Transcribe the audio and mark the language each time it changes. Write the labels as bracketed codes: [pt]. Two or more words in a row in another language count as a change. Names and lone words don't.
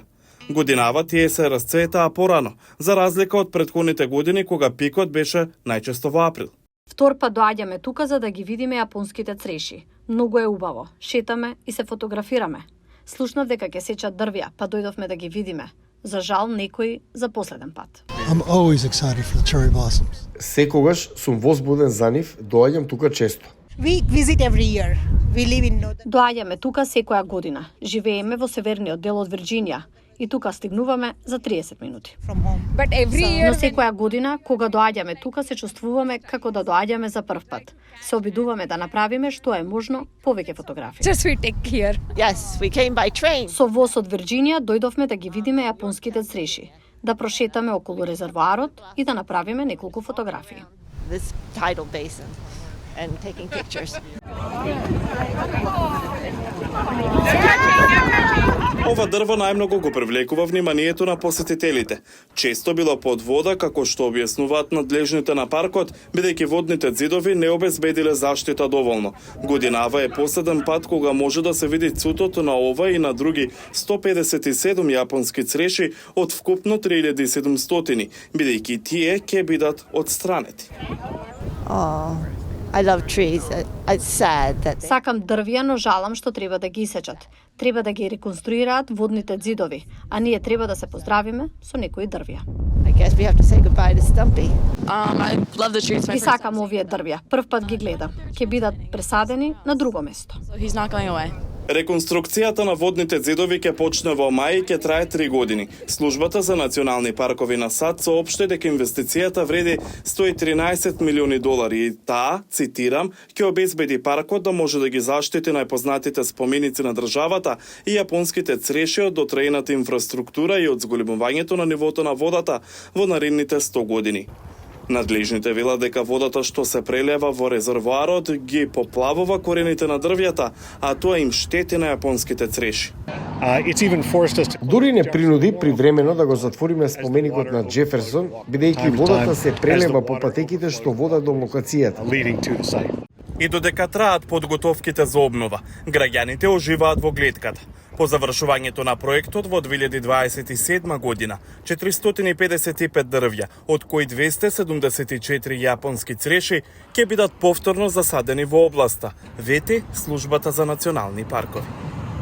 [mk] Годинава тие се расцветаа порано, за разлика од претходните години кога пикот беше најчесто во април. Втор пат доаѓаме тука за да ги видиме јапонските цреши. Многу е убаво. Шетаме и се фотографираме. Слушнав дека ќе сечат дрвја, па дојдовме да ги видиме. За жал, некој за последен пат. [en] I'm always excited for the cherry blossoms. [mk] Секогаш сум возбуден за нив, доаѓам тука често. [en] We visit every year. We live in northern. [mk] Доаѓаме тука секоја година. Живееме во северниот дел од Вирџинија и тука стигнуваме за 30 минути. [en] From home. But every year [mk] Но секоја година, кога доаѓаме тука, се чувствуваме како да доаѓаме за прв пат. Се обидуваме да направиме што е можно повеќе фотографии. [en] just we take here. Yes, we came by train. [mk] Со воз од Вирџинија дојдовме да ги видиме јапонските цреши, да прошетаме околу резервоарот и да направиме неколку фотографии. [en] This tidal basin and taking pictures. [mk] Ова дрво најмногу го привлекува вниманието на посетителите. Често било под вода, како што објаснуваат надлежните на паркот, бидејќи водните ѕидови не обезбедиле заштита доволно. Годинава е последен пат кога може да се види цутото на ова и на други 157 јапонски цреши од вкупно 3700, бидејќи тие ќе бидат отстранети. [en] Oh, I love trees. It's sad that [mk] Сакам дрвја, но жалам што треба да ги исечат. Треба да ги реконструираат водните ѕидови, а ние треба да се поздравиме со некои дрвја. [en] I guess we have to say goodbye to Stumpy. I love the trees. [mk] Ги сакам овие дрвја. Прв пат ги гледам. Ќе бидат пресадени на друго место. [en] So he's not going away. [mk] Реконструкцијата на водните ѕидови ќе почне во мај и ќе трае 3 години. Службата за национални паркови на САД соопшти дека инвестицијата вреди 113 милиони долари и таа, цитирам, ќе обезбеди паркот да може да ги заштити најпознатите споменици на државата и јапонските цреши од дотрејната инфраструктура и од зголемувањето на нивото на водата во наредните 100 години. Надлежните велат дека водата што се прелева во резервоарот ги поплавува корените на дрвјата, а тоа им штети на јапонските цреши. [en] It's even forced us to [mk] Дури не принуди привремено да го затвориме споменикот на Джеферсон, бидејќи водата се прелева по патеките што водат до локацијата. [en] leading to the site. [mk] И додека траат подготовките за обнова, граѓаните оживаат во глетката. По завршувањето на проектот во 2027 година, 455 дрвја, од кои 274 јапонски цреши, ќе бидат повторно засадени во областа, вети Службата за национални паркови.